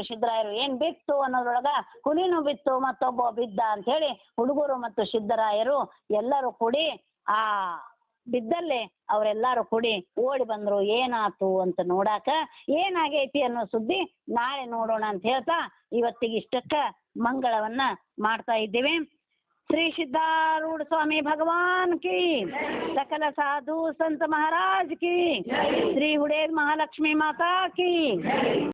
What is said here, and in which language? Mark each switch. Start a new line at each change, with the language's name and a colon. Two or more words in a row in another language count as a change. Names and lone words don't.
Kannada: ಸಿದ್ದರಾಯರು ಏನ್ ಬಿತ್ತು ಅನ್ನೋದ್ರೊಳಗ ಹುಲಿನೂ ಬಿತ್ತು, ಮತ್ತೊಬ್ಬ ಬಿದ್ದ ಅಂತ ಹೇಳಿ ಹುಡುಗರು ಮತ್ತು ಸಿದ್ದರಾಯರು ಎಲ್ಲರೂ ಕೂಡಿ ಆ ಬಿದ್ದಲ್ಲೇ ಅವರೆಲ್ಲರೂ ಕೂಡಿ ಓಡಿ ಬಂದ್ರು. ಏನಾತು ಅಂತ ನೋಡಾಕ, ಏನಾಗೈತಿ ಅನ್ನೋ ಸುದ್ದಿ ನಾಳೆ ನೋಡೋಣ ಅಂತ ಹೇಳ್ತಾ ಇವತ್ತಿಗೆ ಇಷ್ಟಕ್ಕ ಮಂಗಳವನ್ನ ಮಾಡ್ತಾ ಇದ್ದೇವೆ.
Hindi: श्री सिद्धारूढ़ स्वामी भगवान की, सकल साधु संत महाराज की, श्री हुड़ेद महालक्ष्मी माता की।